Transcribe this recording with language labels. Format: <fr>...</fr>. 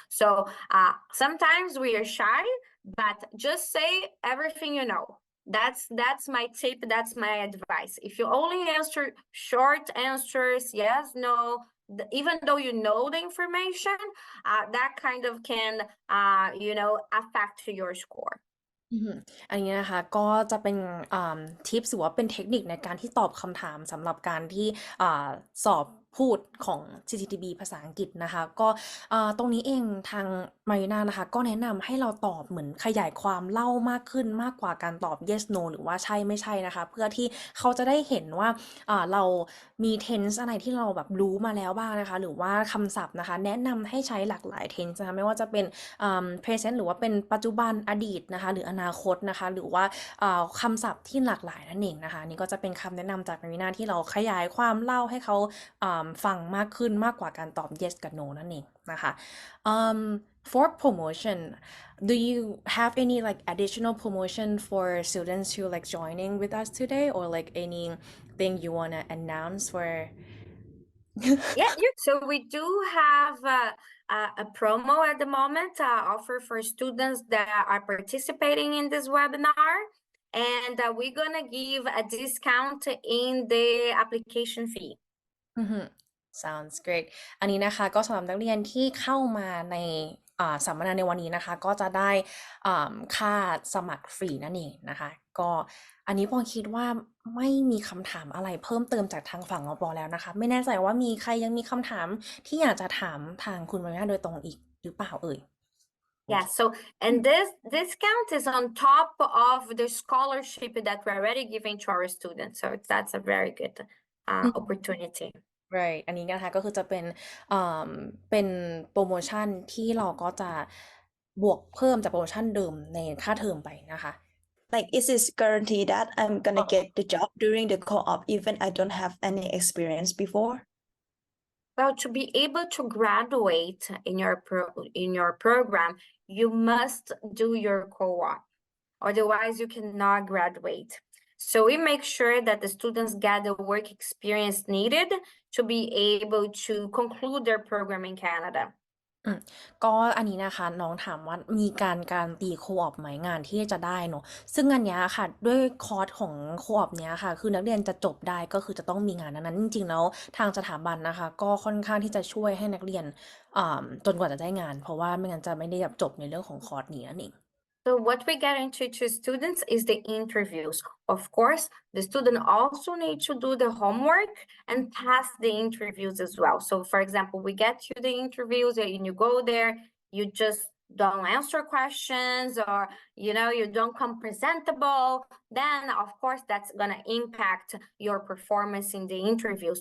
<en>So sometimes we are shy, but just say everything you know. That's my tip, that's my advice. If you only answer short answers, yes, no, even though you know the information, that kind of can affect your score.</en> <th>อืมอันนี้นะคะก็จะเป็นทิปหรือว่าเป็นเทคนิคในการที่ตอบคำถามสำหรับการที่สอบพูดของ CCTB ภาษาอังกฤษนะคะก็ตรงนี้เองทางมารีนานะคะก็แนะนำให้เราตอบเหมือนขยายความเล่ามากขึ้นมากกว่าการตอบ yes no หรือว่าใช่ไม่ใช่นะคะเพื่อที่เขาจะได้เห็นว่าเรามี tense อะไรที่เราแบบรู้มาแล้วบ้างนะคะหรือว่าคำศัพท์นะคะแนะนำให้ใช้หลากหลาย tense นะคะไม่ว่าจะเป็น present หรือว่าเป็นปัจจุบันอดีตนะคะหรืออนาคตนะคะหรือว่าคำศัพท์ที่หลากหลายนั่นเองนะคะนี่ก็จะเป็นคำแนะนำจากมารีนาที่เราขยายความเล่าให้เขาฟังมากขึ้นมากกว่าการตอบ yes กับ no นั่นเองนะคะ</th> <en>for promotion do you have any like additional promotion for students who like joining with us today or like anything you want to announce for Yeah, so we do have a promo at the moment offer for students that are participating in this webinar, and we're gonna give a discount in the application fee. sounds great</en> <th>อันนี้นะคะก็สำหรับนักเรียนที่เข้ามาในสัมมนาในวันนี้นะคะก็จะได้ค่าสมัครฟรีนั่นเองนะคะก็อันนี้ปอคิดว่าไม่มีคำถามอะไรเพิ่มเติมจากทางฝั่งปอแล้วนะคะไม่แน่ใจว่ามีใครยังมีคำถามที่อยากจะถามทางคุณมาริน่าโดยตรงอีกหรือเปล่าเอ่ย</th> <en>Yeah, so and this discount is on top of the scholarship that we're already giving to our students, so that's a very good opportunity.</en> <th>right อันนี้นะคะก็คือจะเป็นโปรโมชั่นที่เราก็จะบวกเพิ่มจากโปรโมชั่นเดิมในค่าเทอมไปนะคะ</th> <en>Like, is it guaranteed that I'm gonna get the job during the co-op even I don't have any experience before? Well, to be able to graduate in your program, you must do your co-op. Otherwise, you cannot graduate. So we make sure that the students get the work experience needed to be able to conclude their program in Canada.</en> <th>ก็อันนี้นะคะน้องถามว่ามีการการันตีโคออปไหมงานที่จะได้เนอะซึ่งอันเนี้ยค่ะด้วยคอร์สของโคออปเนี้ยค่ะคือนักเรียนจะจบได้ก็คือจะต้องมีงานนั้นจริงๆแล้วทางสถาบันนะคะก็ค่อนข้างที่จะช่วยให้นักเรียนจนกว่าจะได้งานเพราะว่าไม่งั้นจะไม่ได้จบในเรื่องของคอร์สนี้นั่นเอง</th> <en>So what we guarantee to students is the interviews. Of course, the student also need to do the homework and pass the interviews as well. So for example, we get you the interviews and you go there, you just don't answer questions or, you don't come presentable, then of course that's gonna impact your performance in the interview.</en>